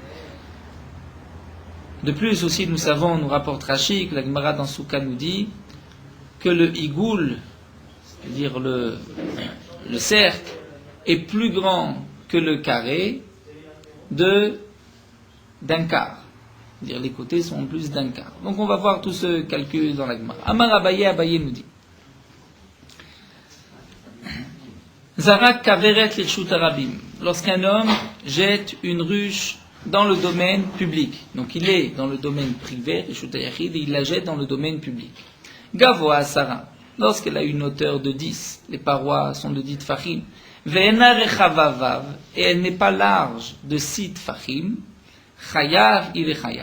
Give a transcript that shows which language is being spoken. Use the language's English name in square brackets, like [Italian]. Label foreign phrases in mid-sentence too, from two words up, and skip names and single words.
[French] De plus aussi, nous savons, nous rapporte Rashi, que la Gemara dans Souka nous dit que le igoul, c'est-à-dire le cercle, est plus grand que le carré d'un quart. C'est-à-dire les côtés sont plus d'un quart. Donc on va voir tout ce calcul dans la Gemara. [Hebrew] אמר אביי [French] nous dit [Hebrew] זרק כוורת לרשות הרבים. [French] Lorsqu'un homme jette une ruche dans le domaine public, donc il est dans le domaine privé, [Hebrew] רשות היחיד, [French] et il la jette dans le domaine public. [Hebrew] גבוה עשרה, [French] lorsqu'elle a une hauteur de 10, les parois sont de 10 tfachim, [Hebrew] ואינה רחבה, [French] et elle n'est pas large de 6 tfachim, chayav il est chayav.